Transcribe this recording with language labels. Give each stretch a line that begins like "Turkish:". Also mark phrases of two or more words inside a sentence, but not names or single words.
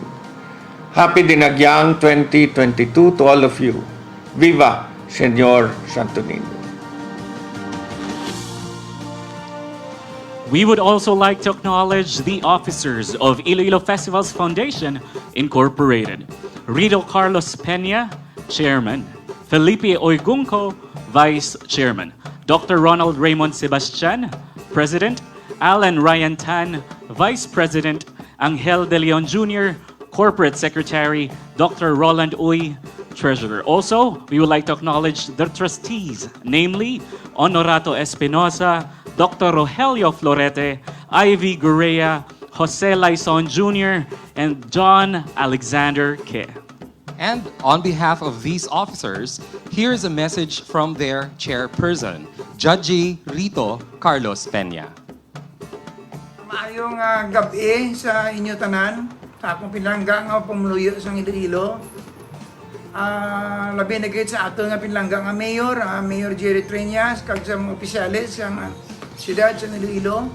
English: Happy Dinagyang 2022 to all of you.
Spanish: Viva Señor Santo Niño.
English: We would also like to acknowledge the officers of Iloilo Festivals Foundation Incorporated. Rito Carlos Peña, Chairman. Felipe Oigunco, Vice Chairman. Dr. Ronald Raymond Sebastian, President. Alan Ryan Tan, Vice President. Angel De Leon Jr., Corporate Secretary. Dr. Roland Uy, Treasurer. Also, we would like to acknowledge the trustees, namely Honorato Espinosa, Dr. Rogelio Florete, Ivy Gurea, Jose Laison Jr., and John Alexander Ke. And on behalf of these officers, here's a message from their chairperson, Judge Rito Carlos Peña.
Hiligaynon: Maayong gabi sa inyo tanan, sa akong pinlangga nga pumuluyo sa Iloilo. Labi na gayud sa ato nga pinlangga nga mayor, Mayor Jerry Treñas, kag sa mga opisyalis sa siyudad sa Iloilo.